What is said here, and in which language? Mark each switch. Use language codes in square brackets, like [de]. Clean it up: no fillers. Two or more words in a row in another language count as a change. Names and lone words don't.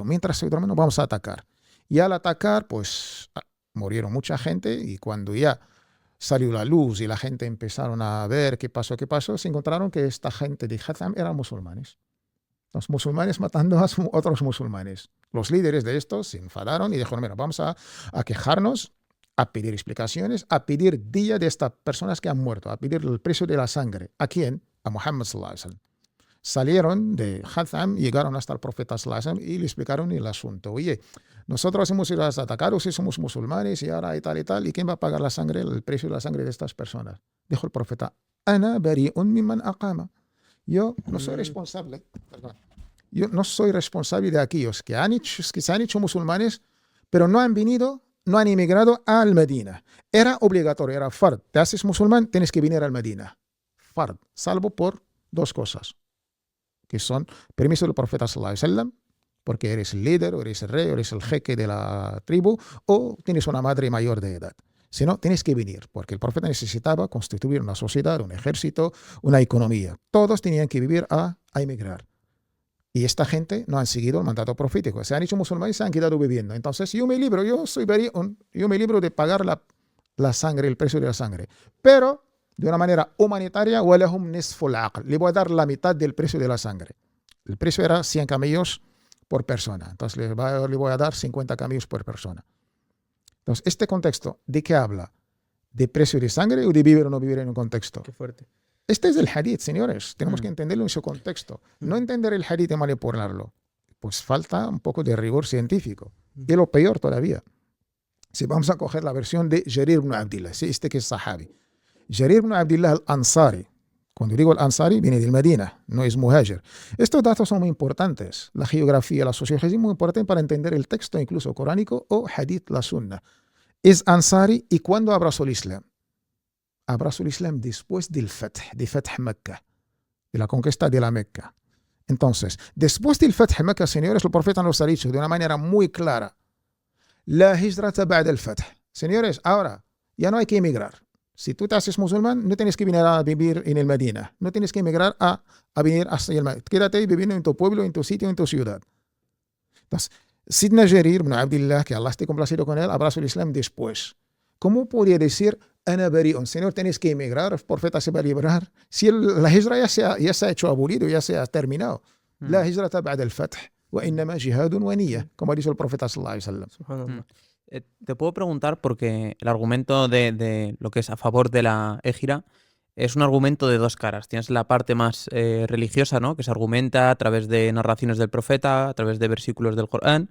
[es] Mientras estoy durmiendo, vamos a atacar. Y al atacar, pues murieron mucha gente y cuando ya salió la luz y la gente empezaron a ver qué pasó, se encontraron que esta gente de Hatham eran musulmanes. Los musulmanes matando a otros musulmanes. Los líderes de estos se enfadaron y dijeron, mira, vamos a quejarnos, a pedir explicaciones, a pedir día de estas personas que han muerto, a pedir el precio de la sangre. ¿A quién? A Muhammad [ar] صلى الله عليه وسلم. [es] salieron de Hatham, llegaron hasta el profeta [ar] صلى الله عليه وسلم [es] y le explicaron el asunto. Oye, nosotros hemos ido a atacaros y somos musulmanes y ahora y tal, ¿y quién va a pagar la sangre, el precio de la sangre de estas personas? Dijo el profeta, [ar] أنا بريء ممن أقام. [es] Yo no soy responsable, perdón, yo no soy responsable de aquellos que se han hecho musulmanes, pero no han venido, no han emigrado al Medina. Era obligatorio, era fard. Te haces musulmán, tienes que venir al Medina. Fard, salvo por dos cosas, que son permiso del profeta [ar] صلى الله عليه وسلم, [es] porque eres el líder, o eres el rey, o eres el jeque de la tribu, o tienes una madre mayor de edad. Si no, tienes que venir, porque el profeta necesitaba constituir una sociedad, un ejército, una economía. Todos tenían que vivir a emigrar. Y esta gente no han seguido el mandato profético. Se han hecho musulmanes y se han quedado viviendo. Entonces yo me libro, yo me libro de pagar la sangre, el precio de la sangre. Pero de una manera humanitaria, [ar] وَلَهُمْ نِصْفُ الْعَقْلِ. [es] Le voy a dar la mitad del precio de la sangre. El precio era 100 camellos por persona. Entonces le voy a dar 50 camellos por persona. Entonces, este contexto, ¿de qué habla? ¿De precio de sangre o de vivir o no vivir en un contexto? Qué fuerte. Este es el hadith, señores. Tenemos que entenderlo en su contexto. No entender el hadith y manipularlo. Pues falta un poco de rigor científico. Y lo peor todavía. Si vamos a coger la versión de Jarir ibn Abdillah, ¿sí? Este que es sahabi. Jarir ibn Abdillah al-Ansari. Cuando digo al-Ansari, viene del Medina, no es muhajir. Estos datos son muy importantes. La geografía, la sociología es muy importante para entender el texto, incluso coránico o hadith, la sunna. Es Ansari y ¿cuándo abrazó el Islam? Abrazó el Islam después del Fath, de Fath Mecca, de la conquista de la Mecca. Entonces, después del Fath Mecca, señores, el profeta nos ha dicho de una manera muy clara, [ar] لا هجرة بعد الفتح. [es] Señores, ahora ya no hay que emigrar. Si tú te haces musulmán, no tienes que venir a vivir en el Medina. No tienes que emigrar a venir hasta el Medina. Quédate viviendo en tu pueblo, en tu sitio, en tu ciudad. Entonces, Sidna Jarir ibn Abdillah, que Allah esté complacido con él, abrazó el Islam después. ¿Cómo podría decir, [ar] أنا بريء? [es] Señor, tienes que emigrar, el profeta se va a librar. Si la hijra ya se ha hecho abolido, ya se ha terminado. [ar] لا هجرة بعد الفتح وإنما جهاد ونية, [es] como ha dicho el profeta [ar] صلى الله عليه وسلم. [es] Subhanallah. Te puedo preguntar porque el argumento de lo que es a favor de la égira es un argumento de dos caras. Tienes la parte más religiosa, ¿no? Que se argumenta a través de narraciones del profeta, a través de versículos del Corán.